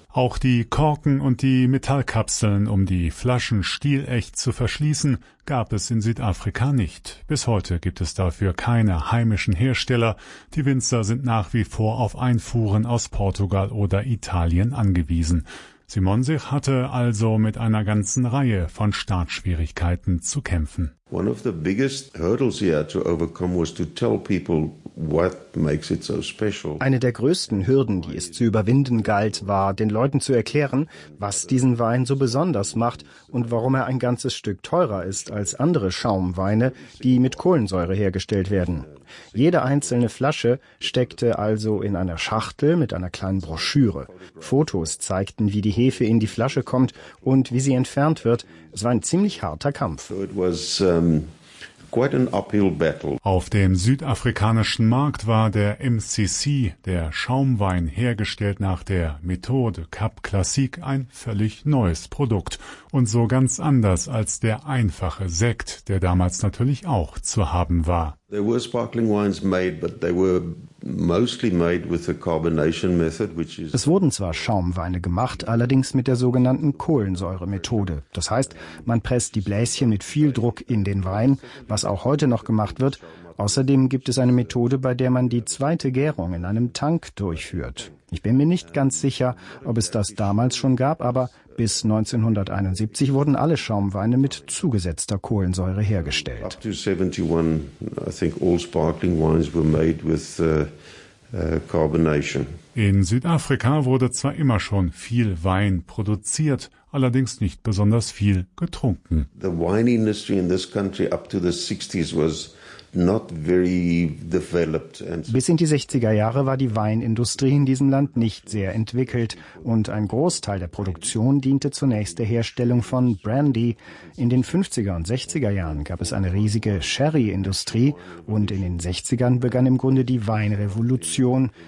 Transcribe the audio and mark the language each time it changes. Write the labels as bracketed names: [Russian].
[German] Auch die Korken und die Metallkapseln, um die Flaschen stilecht zu verschließen, gab es in Südafrika nicht. Bis heute gibt es dafür keine heimischen Hersteller. Die Winzer sind nach wie vor auf Einfuhren aus Portugal oder Italien angewiesen. Simonsich hatte also mit einer ganzen Reihe von Startschwierigkeiten zu kämpfen. [English] One of the biggest hurdles he had to overcome was to tell people what makes it so special. [German] Eine der größten Hürden, die es zu überwinden galt, war, den Leuten zu erklären, was diesen Wein so besonders macht und warum er ein ganzes Stück teurer ist als andere Schaumweine, die mit Kohlensäure hergestellt werden. Jede einzelne Flasche steckte also in einer Schachtel mit einer kleinen Broschüre. Fotos zeigten, wie die Hefe in die Flasche kommt und wie sie entfernt wird. Es war ein ziemlich harter Kampf. [English] So it was quite an uphill battle. [German] Auf dem südafrikanischen Markt war der MCC, der Schaumwein, hergestellt nach der Methode Cap Classique, ein völlig neues Produkt. Und so ganz anders als der einfache Sekt, der damals natürlich auch zu haben war. [English] There were sparkling wines made, but they were mostly made with the carbonation method, which is. [German] Es wurden zwar Schaumweine gemacht, allerdings mit der sogenannten Kohlensäure-Methode. Das heißt, man presst die Bläschen mit viel Druck in den Wein, was auch heute noch gemacht wird. Außerdem gibt es eine Methode, bei der man die zweite Gärung in einem Tank durchführt. Ich bin mir nicht ganz sicher, ob es das damals schon gab, aber bis 1971 wurden alle Schaumweine mit zugesetzter Kohlensäure hergestellt. [English] Up to 71, I think all sparkling wines were made with carbonation. [German] In Südafrika wurde zwar immer schon viel Wein produziert, allerdings nicht besonders viel getrunken. [English] The wine industry in this country up to the 60s was not very developed. [German] Bis in die 60er Jahre war die Weinindustrie in diesem Land nicht sehr entwickelt und ein Großteil der Produktion diente zunächst der Herstellung von Brandy. In den 50er und 60er Jahren gab es eine riesige Sherry-Industrie und in den 60ern begann im Grunde die Weinrevolution.